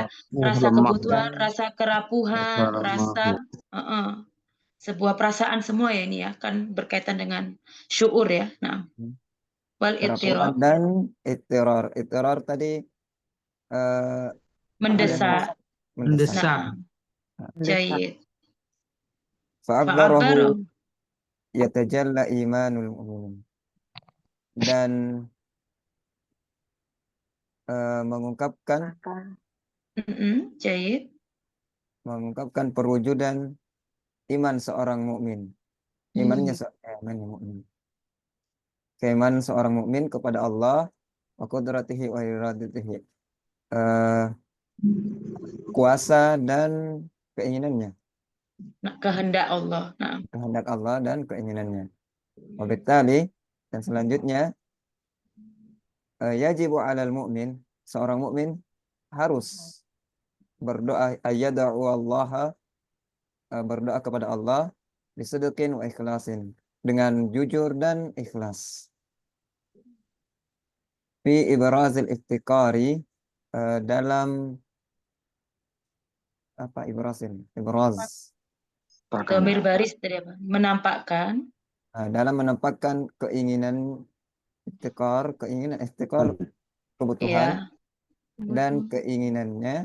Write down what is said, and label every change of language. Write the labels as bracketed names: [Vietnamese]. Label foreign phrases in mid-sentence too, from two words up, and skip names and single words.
[Indonesian] Rasa kebutuhan, rasa kerapuhan, rasa sebuah perasaan semua ya ini ya, kan berkaitan dengan syuur ya. [Arabic] Nah. والاضطراب. [Indonesian] Dan ittirar. Ittirar tadi mendesak. Mendesak. Jayid. [Arabic] فعبره يتجلى إيمان المؤمن. [Indonesian] Dan Jayid. Mengungkapkan perwujudan iman seorang mukmin. Imannya mukmin. Keimanan seorang mukmin kepada Allah [Arabic] وقدرته وإرادته. [Indonesian] Kuasa dan keinginannya. Kehendak Allah. Nah. Kehendak Allah dan keinginannya. Wabittali, dan selanjutnya [Arabic] يجب على المؤمن, [Indonesian] seorang mukmin harus berdoa [Arabic] أن يدعو الله, [Indonesian] berdoa kepada Allah [Arabic] بصدق وإخلاص, [Indonesian] dengan jujur dan ikhlas. [Arabic] في إبراز الافتقار, [Indonesian] dalam apa ibraz Domir baris tadi apa? Menampakkan. Dalam menampakkan keinginan iftikar, kebutuhan dan keinginannya.